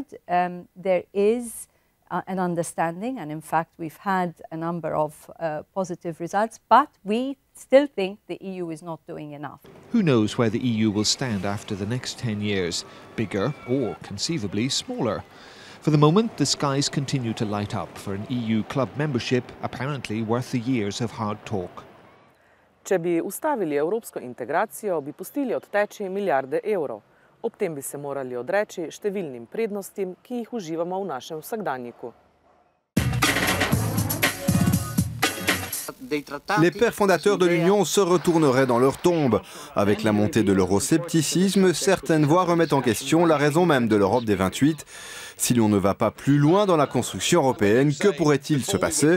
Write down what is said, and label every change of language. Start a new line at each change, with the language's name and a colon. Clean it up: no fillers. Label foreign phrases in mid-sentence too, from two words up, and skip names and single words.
English: There is an understanding, and in fact we've had a number of positive results, but we still think the EU is not doing enough. Who knows where the EU will stand after the next 10 years, bigger or conceivably smaller. For the moment, the skies continue to light up for an EU club membership apparently worth the years of hard talk.
Slovenian: Če bi ustavili evropsko integracijo, bi pustili odteči milijarde evrov. Ob tem bi se morali odreči številnim prednostim, ki jih uživamo v našem vsakdanjiku.
French: Les pères fondateurs de l'Union se retourneraient dans leur tombe. Avec la montée de l'euroscepticisme, certaines voix remettent en question la raison même de l'Europe des 28. Si l'on ne va pas plus loin dans la construction européenne, que pourrait-il se passer?